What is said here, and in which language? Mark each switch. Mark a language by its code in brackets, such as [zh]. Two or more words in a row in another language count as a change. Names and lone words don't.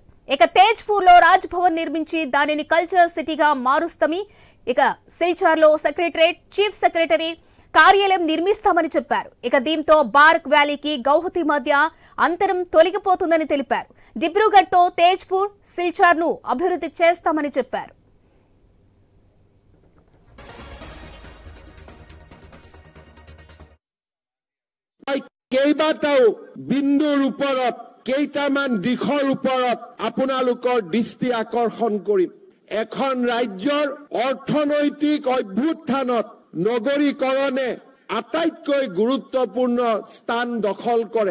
[te] ఇక తేజ్పూర్ లో రాజ్ భవన్ నిర్మించి దానిని కల్చర్ సిటీగా మారుస్తామని, ఇక సిల్చార్ లో సెక్రటరేట్, చీఫ్ సెక్రటరీ కార్యాలయం నిర్మిస్తామని చెప్పారు. ఇక దీంతో బార్క్ వ్యాలీకి గౌహతి మధ్య అంతరం తొలగిపోతుందని తెలిపారు. డిబ్రూగఢ్ తో తేజ్పూర్, సిల్చార్ ను అభివృద్ధి చేస్తామని చెప్పారు. [as] কেইবাটাও বিন্দুৰ ওপৰত কেইটামান দিশৰ ওপৰত আপোনালোকৰ দৃষ্টি আকৰ্ষণ কৰিম। এখন ৰাজ্যৰ অৰ্থনৈতিক অভ্যুত্থানত নগৰীকৰণে আটাইতকৈ গুৰুত্বপূৰ্ণ স্থান দখল কৰে।